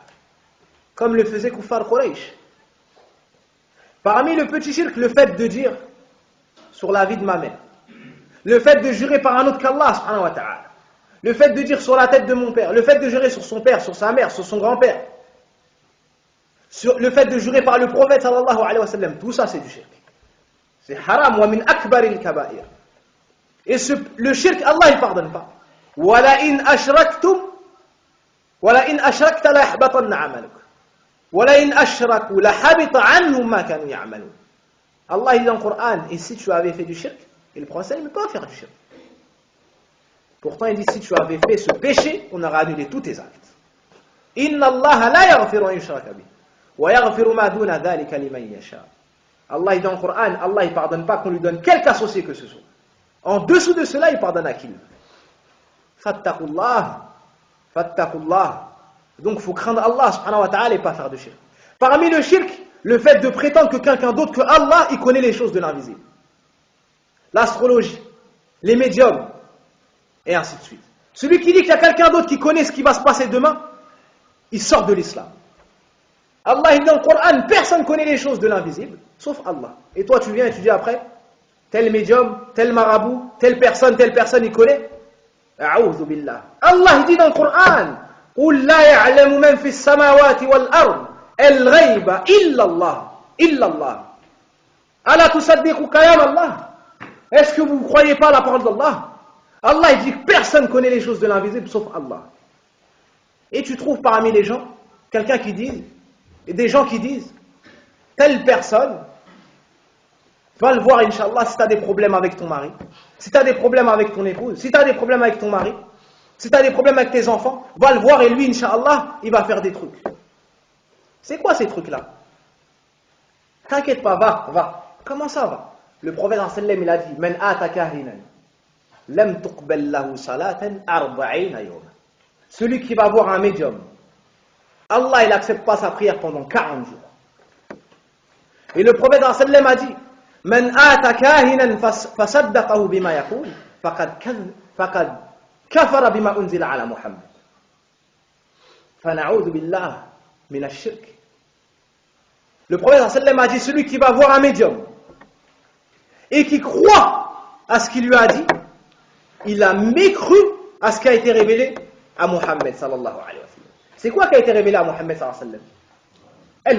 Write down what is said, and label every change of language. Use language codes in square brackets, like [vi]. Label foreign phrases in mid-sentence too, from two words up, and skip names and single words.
[fr] Comme le faisait Kuffar Quraysh. Parmi le petit shirk, le fait de dire sur la vie de ma mère. Le fait de jurer par un autre qu'Allah [ar] سبحانه وتعالى. [fr] Le fait de dire sur la tête de mon père. Le fait de jurer sur son père, sur sa mère, sur son grand-père. Le fait de jurer par le prophète [ar] صلى الله عليه وسلم. [fr] Tout ça c'est du shirk. [ar] C'est حرام ومن أكبر الكبائر. [fr] Et le shirk, Allah il pardonne pas. [ar] ولئن أشركتم ولئن أشركت ليحبطن عملك. ولو أشركوا لحبط عنهم ما كانوا يعملون. [fr] Allah il dit dans le Coran, et si tu avais fait du shirk, et le prophète il ne peut pas faire du shirk. Pourtant il dit si tu avais fait ce péché, on aurait annulé tous tes actes. [ar] إن الله لا يغفر أن يشرك به ويغفر ما دون ذلك لمن يشاء. [fr] Allah il dit dans le Coran, Allah il pardonne pas qu'on lui donne quelque associé que ce soit. En dessous de cela, il pardonne à qui? [ar] فاتقوا الله. فاتقوا الله. [fr] Donc il faut craindre Allah [ar] سبحانه وتعالى [fr] et pas faire de shirk. Parmi le shirk, le fait de prétendre que quelqu'un d'autre que Allah, il connaît les choses de l'invisible. L'astrologie, les médiums, et ainsi de suite. Celui qui dit qu'il y a quelqu'un d'autre qui connaît ce qui va se passer demain, il sort de l'islam. Allah il dit dans le Coran, personne ne connaît les choses de l'invisible, sauf Allah. Et toi tu viens et tu dis après, tel médium, tel marabout, telle personne, il connaît. [ar] أعوذ بالله. [fr] Allah il dit dans le Coran, [ar] قُلْ لَا يَعْلَمُ مَنْ فِي السَّمَاوَاتِ وَالْأَرْضِ الْغَيْبَ إِلَّا اللَّهِ إِلَّا اللَّهِ أَلَا تُصَدِّقُ كَلَامَ اللَّهِ. [fr] Est-ce que vous ne croyez pas la parole d'Allah? Allah il dit que personne ne connaît les choses de l'invisible sauf Allah. Et tu trouves parmi les gens quelqu'un qui dit, et des gens qui disent, telle personne, va le voir Inch'Allah si tu as des problèmes avec ton mari, si tu as des problèmes avec ton épouse, si tu as des problèmes avec ton mari, si tu as des problèmes avec tes enfants, va le voir et lui Inch'Allah, il va faire des trucs. C'est quoi ces trucs-là? T'inquiète pas, va. Comment ça va? Le prophète sallam il a dit, [ar] من أتى كاهنا لم تقبل له صلاة 40 يوما. [fr] Celui qui va voir un médium, Allah il n'accepte pas sa prière pendant 40 jours. Et le prophète sallam a dit, [ar] من أتى كاهنا فصدقه بما يقول فقد كفر بما أنزل على محمد. فنعوذ بالله من الشرك. [fr] Le prophète sallam a dit, celui qui va voir un médium et qui croit à ce qu'il lui a dit, il a mécru à ce qui a été révélé à Muhammad [ar] صلى الله عليه وسلم. [fr] C'est quoi qui a été révélé à Muhammad [ar] صلى الله عليه وسلم?